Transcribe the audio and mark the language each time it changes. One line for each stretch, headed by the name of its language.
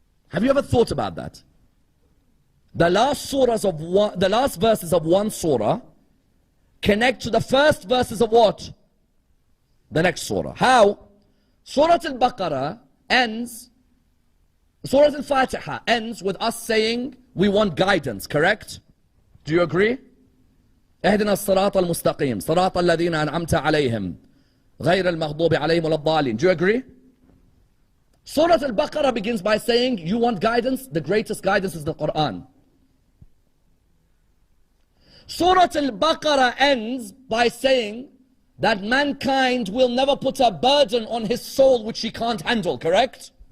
English: Have you ever thought about that? The last verses of one surah connect to the first verses of what? The next surah. How? Surah Al-Baqarah ends, Surah Al-Fatiha ends with us saying we want guidance, correct? Do you agree?
Arabic: اهدنا الصراط المستقيم صراط الذين أنعمت عليهم غير المغضوب عليهم ولا الضالين.
English: Do you agree? Surah Al-Baqarah begins by saying, you want guidance? The greatest guidance is the Quran. Surah Al-Baqarah ends by saying that mankind will never put a burden on his soul which he can't handle, correct?